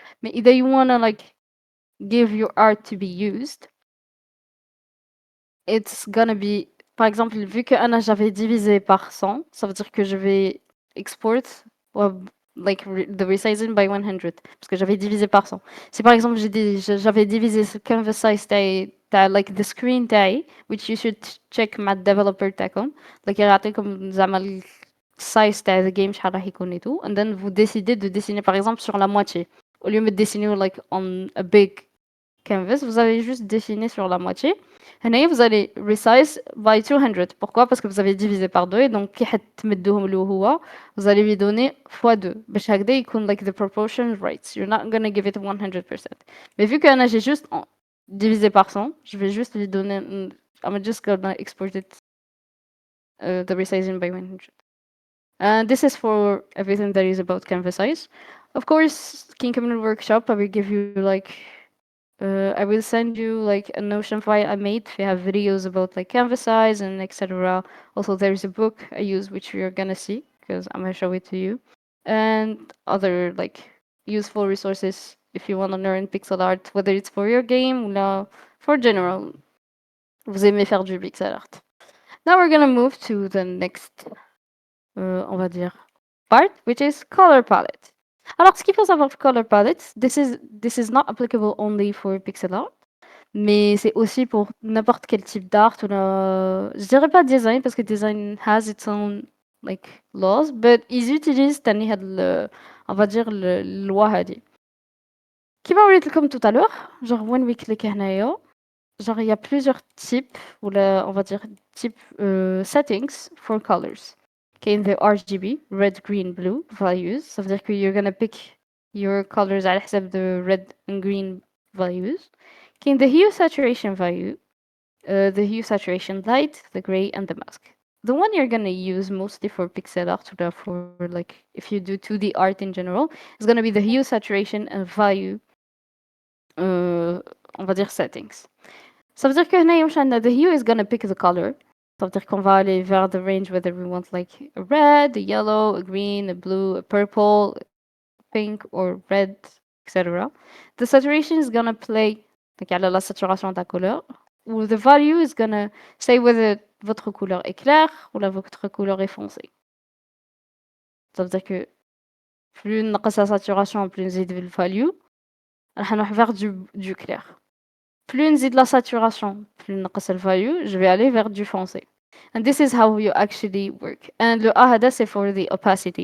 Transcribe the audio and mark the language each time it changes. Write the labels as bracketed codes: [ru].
[fr] Mais إذا [en] you want to like give your art to be used, [fr] it's gonna be, par exemple, vu que Anna j'avais divisé par 100, ça veut dire que je vais export [en] like the resizing by 100 [fr] parce que j'avais divisé par 100. Si par exemple j'avais divisé ce canvas size تاع [en] like the screen [fr] تاعي, [en] which you should check [fr] مع developer تاعكم, like يعطيكم زعما ال size تاع [en] the game [fr] شحال راح يكون et tout, and then vous décidez de dessiner par exemple sur la moitié au lieu de dessiner [en] like on a big canvas, [fr] vous avez juste dessiné sur la moitié. هنا vous allez resize by 200. Pourquoi? Parce que vous avez divisé par 2 et donc كي حتمدوهم له هو vous allez lui donner fois 2 باش هكذا يكون [en] like the proportion right. You're not gonna give it 100%. [fr] Mais vu que أنا j'ai juste divisé par 100, je vais juste lui donner [en] I'm just gonna export it the resizing by 100. And this is for everything that is about canvas size. Of course, King Community Workshop, I will give you like, I will send you like a Notion file I made. We have videos about like canvas size and etc. Also, there is a book I use which you're gonna see because I'm gonna show it to you, and other like useful resources if you want to learn pixel art, whether it's for your game or for general. [fr] Vous aimez faire du pixel art. [en] Now we're gonna move to the next, on va dire, part, which is color palette. [fr] Alors, ce qu'il faut savoir pour color palette, [en] this is not applicable only for pixel art, [fr] mais c'est aussi pour n'importe quel type d'art ou je dirais pas design parce que [en] design has its own like laws, [fr] but ils utilisent تاني هاد on va dire اللوا هادي. كيما وريت لكم tout à l'heure, genre [en] when we click [fr] هنايا, genre il y a plusieurs types ou on va dire type settings [en] for colors. كاين the RGB red green blue values, [fr] ça veut dire que [en] you're gonna pick your colors على حسب the red and green values. كاين the hue saturation value, the hue saturation light, the gray and the mask. The one you're gonna use mostly for pixel art or for like if you do 2D art in general is gonna be the hue saturation and value, on va dire settings. [fr] Ça veut dire que هنايا واش عندنا [en] the hue is gonna pick the color. [fr] Ça veut dire qu'on va aller vers [en] the range whether we want like a red, a yellow, a green, a blue, a purple, pink or red, [fr] etc. [en] The saturation is gonna play like على [fr] la saturation de la couleur. Ou [en] the value is gonna say whether [fr] votre couleur est claire ou votre couleur est foncée. Ça veut dire que plus نقص la saturation, plus نزيد le value, راح نروح vers du clair. Plus نزيد la saturation, plus نقص le value, je vais aller vers du foncé. [en] And this is how you actually work. And le A هذا c'est for the opacity.